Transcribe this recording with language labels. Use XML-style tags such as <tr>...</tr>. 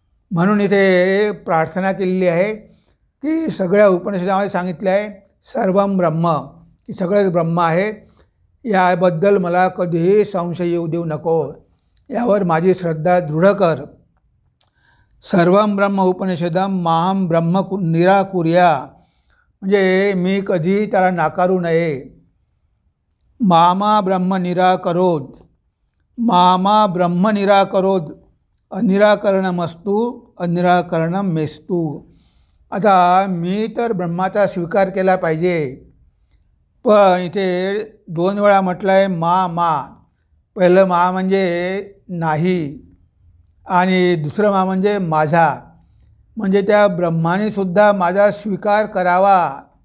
<mr>म्हणून इथे प्रार्थना केलेली आहे की सगळ्या उपनिषदामध्ये सांगितलं आहे</mr> <sa>सर्वम ब्रह्म,</sa> <mr>की सगळंच ब्रह्म आहे, याबद्दल मला कधीही संशय येऊ देऊ नको, यावर माझी श्रद्धा दृढ कर.</mr> <sa>सर्वम ब्रह्म उपनिषदम माम ब्रह्म निराकुर्या,</sa> <mr>म्हणजे मी कधी त्याला नाकारू नये.</mr> <sa>मामा ब्रह्म निराकरोद, मामा ब्रह्म निराकरोद अनिराकरणमस्तु अनिराकरणम मेस्तु.</sa> <mr>आता मी तर ब्रह्माचा स्वीकार केला पाहिजे, पण इथे 2 वेळा म्हटलं आहे मा. पहिलं मा म्हणजे नाही आणि दुसरं मा म्हणजे माझा. म्हणजे त्या ब्रह्मानेसुद्धा माझा स्वीकार करावा.</mr>